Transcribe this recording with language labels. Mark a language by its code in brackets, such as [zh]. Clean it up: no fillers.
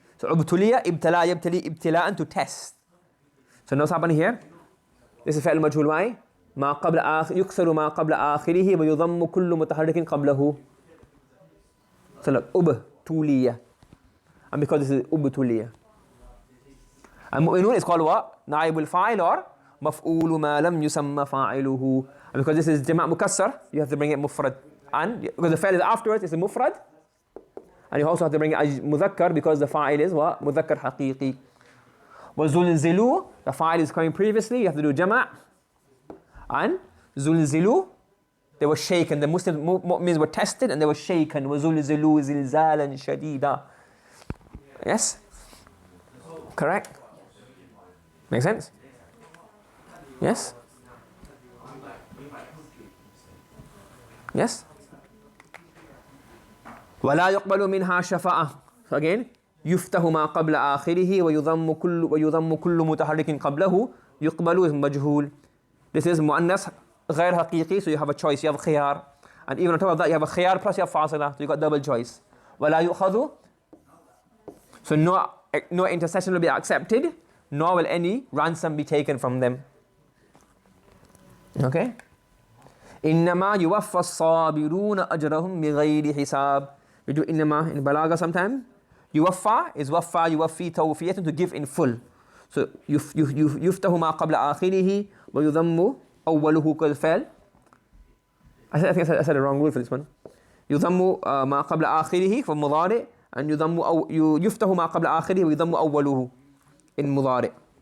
[en] So [ar] ابتلي, ابتلى, يبتلي, ابتلاء [en] to test. So now what's happening here? This is فعل مجهول. Why? [ar] ما قبل يكسر ما قبل آخره ويضم كل متحرك قبله. [en] So look, ابتلي. And because this is ابتلي. And المؤمنون is called what? [ar] نائب الفاعل or مفعول ما لم يسمى فاعله. [en] And because this is جمع مكسر, you have to bring it مفرد. And because the fa'il is afterwards, it's a mufrad. And you also have to bring it as mudhakkar because the fa'il is what? Mudhakkar haqiqi. وَزُلْزِلُوا, the fa'il is coming previously, you have to do jama'. And zulzilu, they were shaken. The Muslim mu'mins were tested and they were shaken. [ar] وَزُلْزِلُوا زِلْزَالًا شَدِيدًا. [en] Yes? Correct? Make sense? Yes? Yes? [ar] ولا يقبل منها شفاعة. [en] So again, [ar] يفتح ما قبل آخره ويضم كل متحرك قبله. يقبل is مجهول. [en] This is مؤنث غير حقيقي, so you have a choice, you have خيار. And even on top of that, you have a خيار plus you have فاصلة, so you got double choice. [ar] ولا يؤخذ, [en] so no intercession will be accepted, nor will any ransom be taken from them. Okay? [ar] إنما يوفى الصابرون أجرهم بغير حساب. [en] We do إنما in Balagha sometime. [ar] Yuwaffa is waffa, yuwaffi, tawfiyatun, [en] to give in full. [ar] So yuftahu ma qabla akhirihi wa yudhammu awwaluhu kal fa'il. [en] I think I said the wrong word for this one. [ar] Yudhammu ma qabla akhirihi [en] for mudari, and [ar] yuftahu ma qabla akhirihi wa yudhammu awwaluhu [en] in mudari.